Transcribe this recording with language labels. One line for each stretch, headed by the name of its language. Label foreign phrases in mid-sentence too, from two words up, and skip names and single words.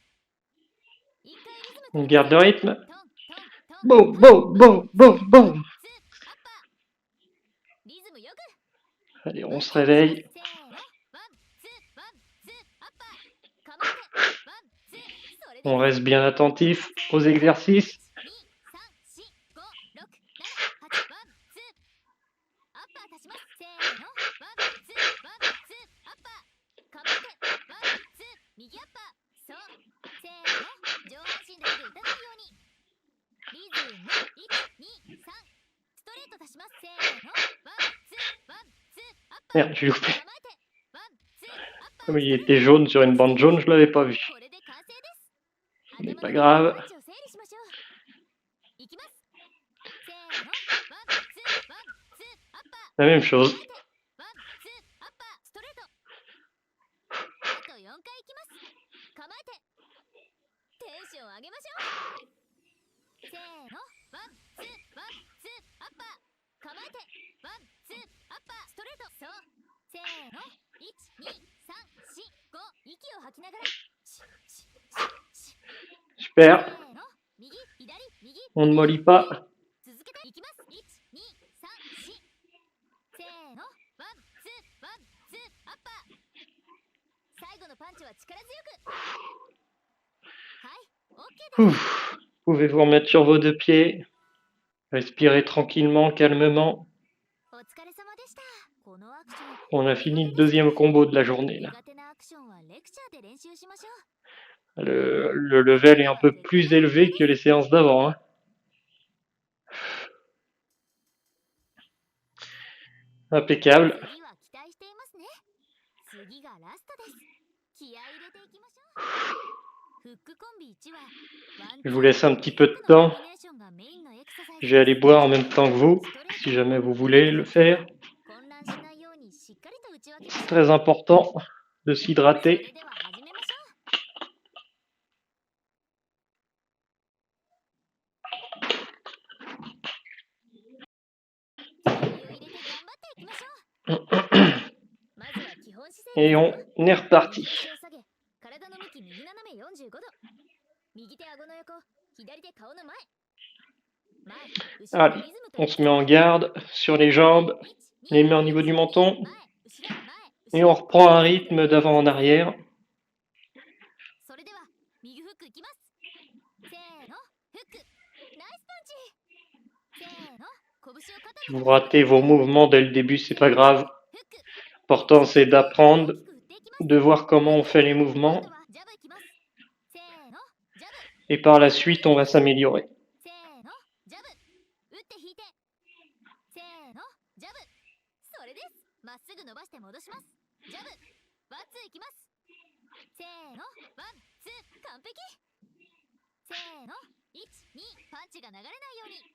Japanese: 一回リズム
French: On
Japanese: 取りま
French: garde
Japanese: す
French: le
Japanese: よ。
French: rythme.
Japanese: トントントン。
French: Boum, boum, boum, boum, boum.
Japanese: ツー、アッパー。リズムよく。
French: Allez,
Japanese: ワ
French: on
Japanese: ン
French: se
Japanese: ツー出します。
French: réveille.
Japanese: せーの。ワンツー、ワンツー、アッパー。構えて。ワンツー。それで On は reste bien attentif せ aux ーの。 exercices. 1、2、3、4、5、6、7、8。ワンツー。アッパー立ちます。せーの。ワンツー、ワンツー、アッパー。構えて。ワンツー、右アッパー。そう。せーの。上半身だけで打たないように。リズム。1、2、3。ストレート出します。せーの。ワンツー、ワンツー、アッパー。
French: Merde, j'ai loupé.
Japanese: 構えて。ワンツー、アッパー。
French: Comme il était jaune sur une bande jaune, je l'avais pas vu.
Japanese: これで完成です。
French: Mais
Japanese: 頭
French: pas
Japanese: の中で
French: grave.
Japanese: パンチを整理しましょう。いきます。せーの。ワンツー、ワンツー、アッパー。
French: La même chose.
Japanese: 構えて。ワンツー、アッパー。ストレート。あと4回いきます。構えて。テンション上げましょう。せーの。ワンツー、ワンツー、アッパー。構えて。ワンツー、アッパー。ストレート。そう。せーの。1、2、3、4、5。息を吐きながら。せ
French: Super.
Japanese: ーの。右、左、右。
French: On ne mollit pas.
Japanese: 続けていきます。1、2、3、4。せーの。ワンツー、ワンツー、アッパー。最後のパンチは力強く。はい、オッケーです。
French: Ouf. Pouvez vous remettre sur vos deux pieds. Respirez tranquillement, calmement.
Japanese: お疲れ様でした。このアクション
French: On a fini le deuxième combo de la journée là.
Japanese: 苦手なアクションはレクチャーで練習しましょう。
French: Le level est un peu plus élevé que les séances d'avant, hein. Impeccable.
Japanese: 次は期待していますね。次がラストです。気合い入れていきましょう。フックコンビ1は
French: Je vous laisse un petit peu de temps. Je vais aller boire en même temps que vous, si jamais vous voulez le faire. C'est très important de s'hydrater.
Japanese: では始めましょう。気合を入れて頑張っていきましょう。まずは基本姿勢
French: Et
Japanese: ですよ。
French: on est reparti.
Japanese: 右足を下げ、体の向き右斜め45度。右手顎の横、左手顔の前。前、後ろ
French: Allez,
Japanese: でリズムと
French: on se met en garde sur les jambes, les mains au niveau du menton,
Japanese: 前、後ろ、前、
French: et on reprend un rythme d'avant en arrière.
Japanese: それでは右フックいきます。せーの、フック。ナイスパンチ。せーの、拳を肩
French: Si
Japanese: に
French: vous ratez vos mouvements dès le début, c'est pas grave.
Japanese: フック。
French: L'important c'est d'apprendre, de voir comment on fait les
Japanese: 今
French: mouvements,
Japanese: 度はジャブいきます。せーの、ジャブ。
French: et par la suite on va s'améliorer.
Japanese: せーの、ジャブ。打って引いて。せーの、ジャブ。それです。まっすぐ伸ばして戻します。ジャブ。ワンツーいきます。せーの、ワンツー、完璧。せーの、1、2、パンチが流れないように。